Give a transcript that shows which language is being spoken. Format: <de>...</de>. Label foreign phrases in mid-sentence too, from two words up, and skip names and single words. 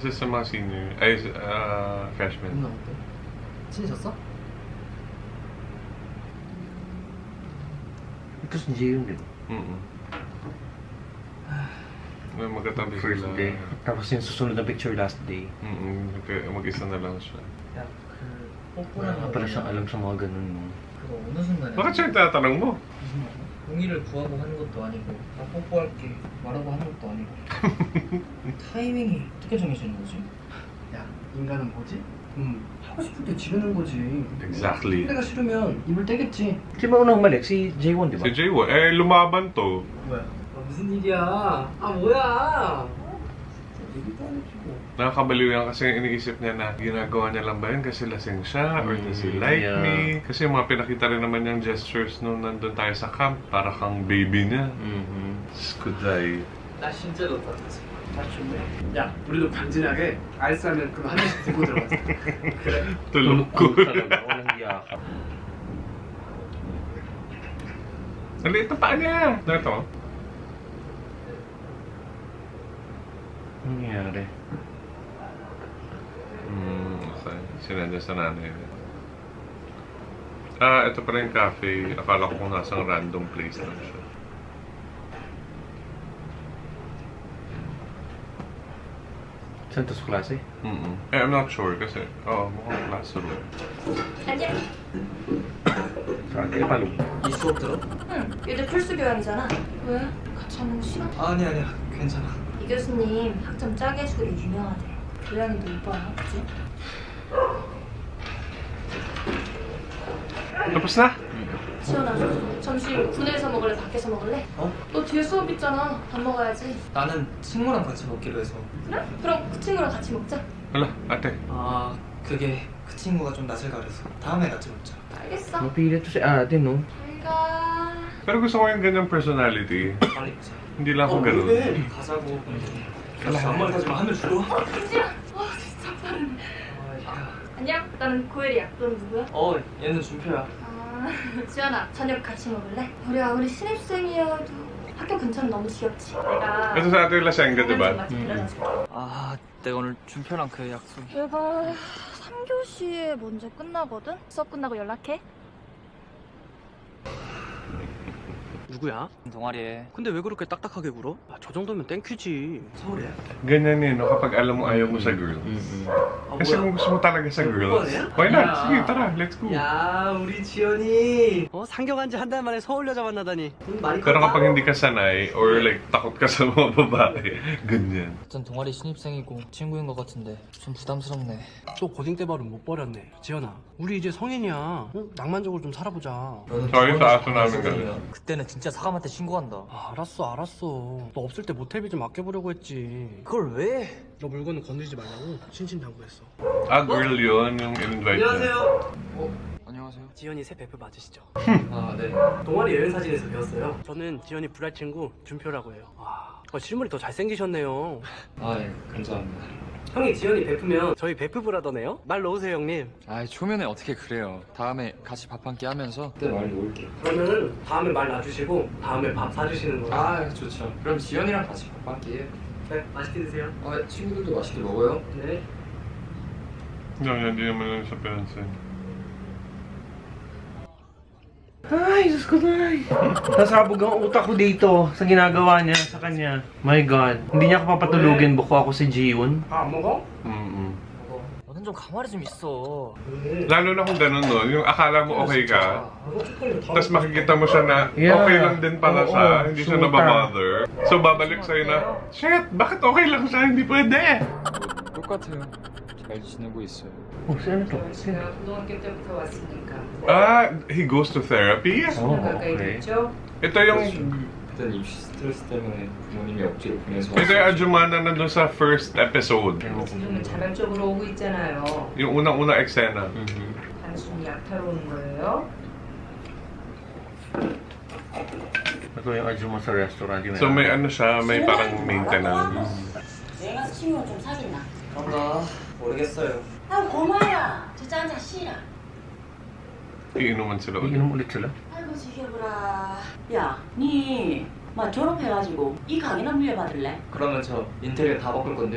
<tl>isa sa mga senior, ay, freshman.</tl> <ko>누나 어때? 친해졌어?</ko> <tl>Ito si Jay yun din. Magkatabi First sila. day. Tapos yung susunod na picture last day. Mag-isa na lang siya.</tl> <ko>야, 그</ko> <tl>Wala</tl> <ko>뽀뽀랑</ko> <tl>nga pala siyang alam sa mga ganun. No?</tl> <ko>그거 어느 순간에</ko> <tl>Bakit siya yung tinatanong mo?</tl> <ko>동의를 구하고 하는 것도 아니고 나 뽀뽀할게 말하고 하는 것도 아니고 타이밍이 어떻게 정해지는 거지? 야, 인간은 뭐지? 하고 싶을 때 지르는 거지. Exactly. 내가 싫으면 입을 떼겠지.</ko> <tl>Sino ba unang balik? Si J1, di ba? Si J1, lumaban to.</tl> <ko>뭐야? 무슨 일이야? 뭐야? 얘기도 안 해주고.</ko> <tl>Nakakabaliw yan kasi iniisip niya na ginagawa niya lang ba yun kasi lasing siya or</tl> <en>does he like</en> <tl>yeah. me? Kasi yung mga pinakita rin naman niyang gestures nung nandun tayo sa camp, para kang baby niya. Mm-hmm. Skuday.</tl> <ko>나 진짜 좋다. 야, 우리도 강진하게 아이스 아메리카노 한 잔씩 들고 들어가자. 그래.</ko> <tl>Tulog ko. talaga. Walang yakap. Ang liit ng paa niya. Ano ito? Ano nangyari? Okay. Sinenda sa nanay niya. Ah, ito pala yung cafe. Akala ko kung nasang random place lang siya. Saan to sa klase?</tl> <en>I'm not sure</en> <tl>kasi, mukhang classroom.</tl> <ko>안녕.</ko> <tl>Saan kayo palong?</tl> <ko>이 수업 들어? 응, 요즘 필수 교양이잖아. 왜? 같이 하는 거 싫어? 아니야 괜찮아. 이 교수님 학점 짜게 해주기로 유명하대. 교양이도 이뻐요, 그치?</ko> <tl>Tapos na?</tl> <ko>지원아, 점심 구내에서 먹을래? 밖에서 먹을래? 어? 너 뒤에 수업 있잖아. 밥 먹어야지. 나는 친구랑 같이 먹기로 해서. 그래? 그럼 그 친구랑 같이 먹자.</ko> <tl>Wala, ate.</tl> <ko>아 그게 그 친구가 좀 낯을 가려서 다음에 같이 먹자. 알겠어.</ko> <tl>Mapilit to si ate, no?</tl> <ko>잘 가.</ko> <tl>Pero gusto ko yung ganyang personality.</tl> <ko>빨리 가자.</ko> <tl>Hindi lang ako ganun.</tl> <ko>가자고. 아무 말 하지 마. 하면 죽어. 김지야. 와, 진짜 빠르네. 안녕. 나는 고엘이야. 넌 누구야? 얘는 준표야. 아, 지연아, 저녁 같이 먹을래? 우리 아무리 신입생이어도 학교 근처는 너무 귀엽지? 내가</ko> <tl>Ito sa ate Lasanga, di ba?</tl> <ko>맛집 데려다줄게. 아 내가 오늘 준표랑 그 약속이. 제발 3교시에 먼저 끝나거든? 수업 끝나고 연락해. 누구야? 동아리에. 근데 왜 그렇게 딱딱하게 굴어? 아, 저 정도면 땡큐지. 서울이야?</ko> <tl>Ganyan eh, no? Kapag alam mo ayaw mo sa girl. Kasi kung gusto mo talaga sa girl,</tl> <en>why not?</en> <tl>Sige, tara,</tl> <en>let's go.</en> <ko>야, 우리 지연이 상경한 지 한 달 만에 서울 여자 만나다니. 말이</ko> <tl>Pero kapag hindi ka sanay, or like, takot ka sa mga babae, ganyan.</tl> <ko>전 동아리 신입생이고 친구인 것 같은데 좀 부담스럽네. 또 고딩 때 발은 못 버렸네. 지연아, 우리 이제 성인이야. 낭만적으로 좀 살아보자.</ko> <tl>Sorry sa aso namin ganun.</tl> <ko>그때는 진짜 사감한테 신고한다. 아, 알았어. 너 없을 때 모텔비 좀 아껴보려고 했지. 그걸 왜? 너 물건은 건드리지 말라고 신신당부했어.</ko> <tl>Ah, girl yun, yung in-invite niya.</tl> <ko>안녕하세요. 지연이 새 베프 맞으시죠? 아 네. 동아리 여행 사진에서 배웠어요. 저는 지연이 불알 친구 준표라고 해요. 와, 실물이 더 잘생기셨네요. 아 예, 감사합니다. 형이 지연이 베프면 저희 베프 브라더네요. 말 놓으세요, 형님. 아 초면에 어떻게 그래요. 다음에 같이 밥 한 끼 하면서. 그때 말 놓을게요. 그러면은 다음에 말 놔주시고 다음에 밥 사주시는 거예요. 아 좋죠. 그럼 지연이랑 같이 밥 한 끼 해요. 네, 맛있게 드세요. 아 친구들도 맛있게 먹어요. 네.</ko> <tl>Hindi naman yun sa pinansin. Ay, Diyos ko na. Nasabog ang utak ko dito sa ginagawa niya sa kanya.</tl> <en>My God.</en> <tl>Hindi niya ako papatulugin. Buko ako si Jiwon.</tl> <ko>안 먹어? 너는 좀 가만히 좀 있어.</ko> <tl>Lalo na kung ganun, no? Yung akala mo okay ka, tapos makikita mo siya na okay lang din pala siya, hindi siya nababother. So babalik sa'yo na, shit, bakit okay lang siya, hindi pwede?</tl> <ko>똑같아요. 잘 지내고 있어요.</ko> <tl>Oh, sino to?</tl> <ko>제가 고등학교 때부터 왔으니까</ko> <en>Ah, he goes to therapy? Oh,</en> <ko>가까이</ko> <tl>okay.</tl> <ko>됐죠?</ko> <tl>Ito yung,</tl> <ko>그때는 입시 스트레스 때문에 부모님이 억지로 보내서.</ko> <tl>ito yung Ajuma na nandun sa first episode.</tl> <ko>지금은 자발적으로 오고 있잖아요.</ko> <tl>Yung unang-unang eksena.</tl> <ko>단순히 약탈 오는 거예요.</ko> <tl>Ito yung Ajuma sa restaurant. So may ano siya, may parang maintenance.</tl> <ko>내가 친구 좀 사귀나? 그런가 모르겠어요. 아 고마워라. 저 짠자 씨라.</ko> <tl>Iinuman sila ulit. Iinom ulit sila?</tl> <ko>아이고 지겨워라. 야, 막 졸업해가지고 이 가게나 물려받을래? 그러면 저 인테리어 다 바꿀 건데요.</ko>